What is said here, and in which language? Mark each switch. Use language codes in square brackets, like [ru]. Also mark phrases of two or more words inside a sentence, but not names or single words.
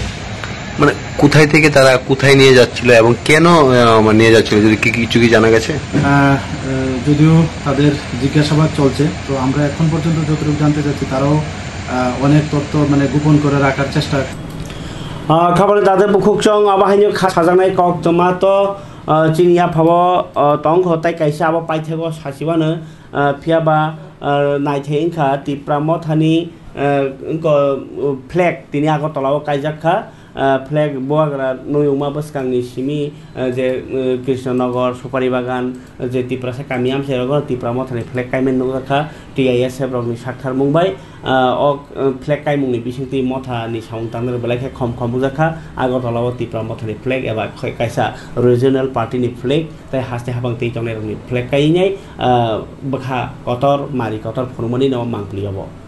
[bn] মানে কোথায় থেকে তারা কোথায় নিয়ে যাচ্ছিল এবং কেন নিয়ে যাচ্ছিল, যদি কিছু কি জানা গেছে? যদিও তাদের জিজ্ঞাসাবাদ চলছে, তো আমরা এখন পর্যন্ত যতটুকু জানতে চাচ্ছি তারাও অনেক তথ্য মানে গোপন করে রাখার চেষ্টা। [trp] খাবারে তাদের বুকুকচং আবাহাইনো সাজানাय কক টমাটো চিনিয়া ফাবো টং হতাই কাইসা আবো পাইথেগো সাসিবাनो फियाबा नायथेंखा तिप्रामथानि फ्लेग तिनि आगरतलाव कायजाखा फ्लेग बोआग्रा नयमा बसकांनि सिमी जे कृष्णनगर सुपारी बागान जे तिप्रासा कामियाम सेरगो तिप्रामथानि फ्लेग कायमेन नगरखा TISF रगनि साक्थार मुंबाय फ्लेग कायमुंनि बिसिंति मथानि साउन तांदर बेलायखे खम खम बुजाखा आगरतलाव तिप्रामथानि फ्लेग एबा कायसा रिजनल पार्टीनि फ्लेग ताय हास्ते हाबां तैजंनाय रगनि फ्लेग कायनाय बखा कतर मारि कतर फुरमनि नाव मांप्लियाबो